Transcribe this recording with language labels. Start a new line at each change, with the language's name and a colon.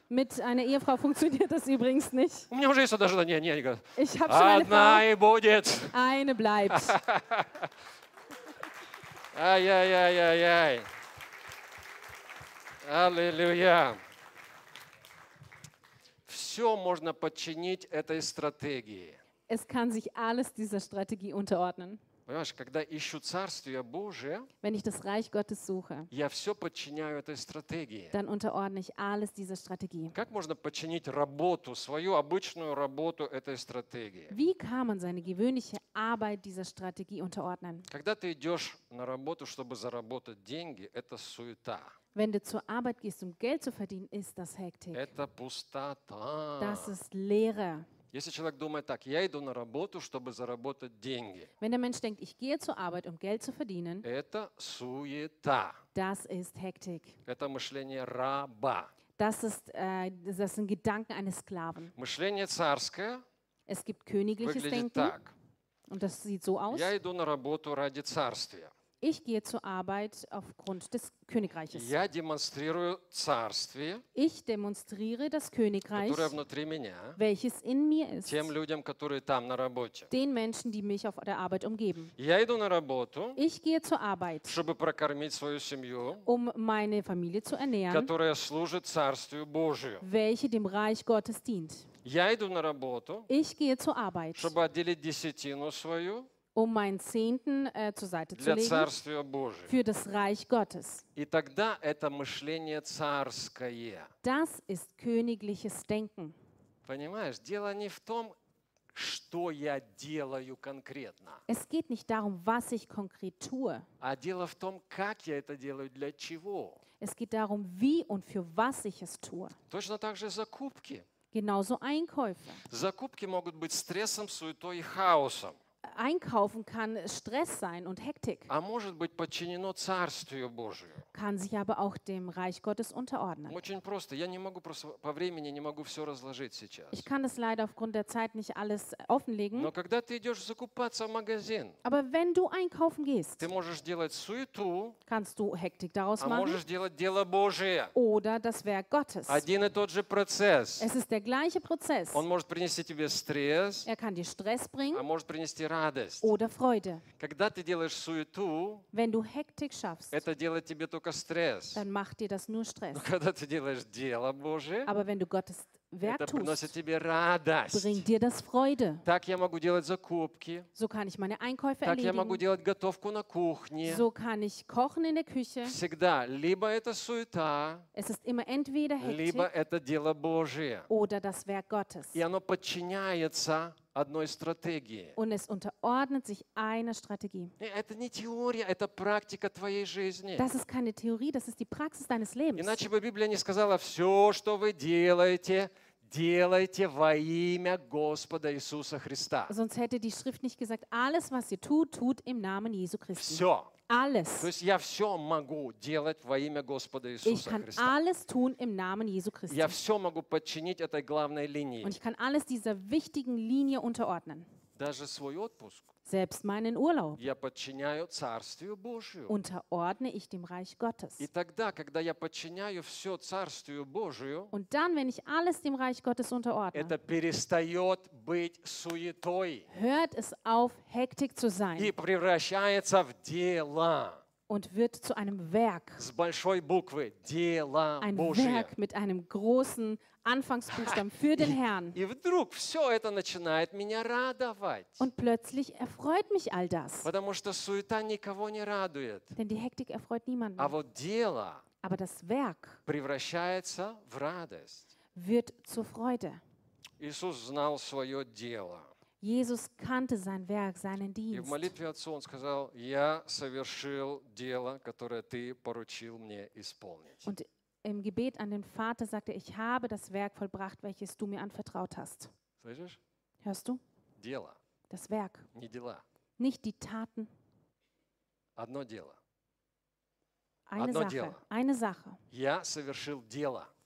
German: Mit einer Ehefrau funktioniert das übrigens nicht.
Russian: У меня уже есть одна жена. Нет, нет, нет.
German: Ich habe schon eine
Russian: одна
German: Frau.
Russian: И будет.
German: Eine bleibt. Ай-яй-яй-яй-яй.
Russian: Аллилуйя. Все можно подчинить этой стратегии.
German: Es kann sich alles dieser Strategie unterordnen.
Russian: Понимаешь, когда ищу Царствие Божие,
German: wenn ich das Reich Gottes suche,
Russian: я все подчиняю этой стратегии.
German: Dann unterordne ich alles dieser Strategie.
Russian: Как можно подчинить работу, свою обычную работу этой стратегии?
German: Wie kann man seine gewöhnliche Arbeit dieser Strategie unterordnen?
Russian: Когда ты идешь на работу, чтобы заработать деньги, это суета.
German: Wenn du zur Arbeit gehst, um Geld zu verdienen, ist das Hektik. Das ist Leere.
Russian: Если человек думает так, я иду на работу, чтобы заработать деньги.
German: Wenn der Mensch denkt, ich gehe zur Arbeit, um Geld zu verdienen.
Russian: Это суета.
German: Das ist Hektik.
Russian: Это мышление раба.
German: Das sind Gedanken eines Sklaven.
Russian: Мышление царское.
German: Es gibt königliches Denken.
Russian: Так.
German: Und das sieht so aus.
Russian: Я иду на работу ради царствия.
German: Ich gehe zur Arbeit aufgrund des Königreiches.
Russian: Я демонстрирую царствие.
German: Ich demonstriere das Königreich,
Russian: которое внутри меня,
German: welches in mir ist.
Russian: Тем людям, которые там на работе.
German: Den Menschen, die mich auf der Arbeit umgeben.
Russian: Я иду на работу.
German: Ich gehe zur Arbeit,
Russian: чтобы прокормить свою семью,
German: um meine Familie zu ernähren,
Russian: которая служит Царствию Божию,
German: welche dem Reich Gottes dient.
Russian: Я иду на работу.
German: Ich gehe zur Arbeit,
Russian: чтобы отделить десятину свою.
German: Um meinen Zehnten zur Seite zu legen, für das Reich Gottes. Das ist königliches Denken.
Russian: Понимаешь, дело не в том, что я делаю конкретно.
German: Es geht nicht darum, was ich konkret tue.
Russian: А дело в том, как я это делаю, для чего.
German: Es geht darum, wie und für was ich es tue.
Russian: Точно так же закупки.
German: Genauso Einkäufe.
Russian: Закупки могут быть стрессом, суетой и хаосом.
German: Einkaufen kann Stress sein und Hektik.
Russian: А может быть подчинено Царствию Божию.
German: Kann sich aber auch dem Reich Gottes unterordnen.
Russian: Очень просто. Я не могу просто по времени не могу все разложить сейчас.
German: Ich kann es leider aufgrund der Zeit nicht alles offenlegen.
Russian: Но когда ты идешь закупаться в магазин.
German: Aber wenn du einkaufen gehst.
Russian: Ты можешь делать суету.
German: Kannst du Hektik daraus machen.
Russian: А можешь делать дело Божие.
German: Oder das Werk Gottes.
Russian: Один и тот же процесс.
German: Es ist der gleiche Prozess.
Russian: Он может принести тебе стресс.
German: Er kann dir Stress bringen.
Russian: А может принести
German: oder Freude.
Russian: Когда ты делаешь суету,
German: wenn du Hektik schaffst,
Russian: это делает тебе только стресс.
German: Dann macht dir das nur Stress.
Russian: Но когда ты делаешь дело Божие,
German: aber wenn du Gottes Werk
Russian: это приносит
German: tust,
Russian: тебе радость.
German: Bringt dir das Freude.
Russian: Так я могу делать закупки.
German: So kann ich meine Einkäufe
Russian: так
German: erledigen.
Russian: Я могу делать готовку на кухне.
German: So kann ich kochen in der Küche.
Russian: Всегда. Либо это суета,
German: es ist immer entweder Hektik,
Russian: либо это дело Божие.
German: Oder das Werk Gottes.
Russian: И оно подчиняется одной стратегии.
German: Und es unterordnet sich einer Strategie.
Russian: Это не теория, это практика твоей жизни.
German: Das ist keine Theorie, das ist die Praxis deines Lebens.
Russian: Иначе бы Библия не сказала, все, что вы делаете, делайте во имя Господа Иисуса Христа.
German: Sonst hätte die Schrift nicht gesagt, alles, was ihr tut, tut im Namen Jesu Christi.
Russian: Все.
German: Alles.
Russian: То есть я все могу делать во имя Господа Иисуса
German: ich kann
Russian: Христа.
German: Alles tun im Namen Jesu Christi.
Russian: Я все могу подчинить этой главной линии.
German: Und ich kann alles dieser wichtigen Linie unterordnen.
Russian: Даже свой отпуск.
German: selbst meinen Urlaub.
Russian: Я подчиняю Царствию Божию.
German: Unterordne ich dem Reich Gottes.
Russian: И тогда, когда я подчиняю все Царствию Божию,
German: und dann, wenn ich alles dem Reich Gottes unterordne,
Russian: это перестает быть суетой.
German: Hört es auf, Hektik zu sein.
Russian: И превращается в дело.
German: Und wird zu einem Werk.
Russian: С большой буквы. Дело
German: Ein
Russian: Божие.
German: Werk mit einem großen Anfangsbuchstaben für den Herrn.
Russian: И вдруг все это начинает меня радовать.
German: Und plötzlich erfreut mich all das.
Russian: Потому что суета никого не радует.
German: Denn die Hektik erfreut niemanden.
Russian: А вот дело
German: Aber das Werk
Russian: превращается в радость.
German: Wird zur Freude.
Russian: Иисус знал свое дело.
German: Jesus kannte sein Werk, seinen Dienst.
Russian: И в молитве Отцу он сказал: «Я совершил дело, которое ты поручил мне исполнить».
German: Und im Gebet an den Vater sagte er: «Ich habe das Werk vollbracht, welches du mir anvertraut hast».
Russian: Слышишь?
German: Hörst du?
Russian: Дело.
German: Das Werk.
Russian: Не дела.
German: Nicht die Taten.
Russian: Одно дело.
German: Eine
Russian: Одно
German: Sache.
Russian: Дело.
German: Eine Sache.
Russian: Я совершил дело.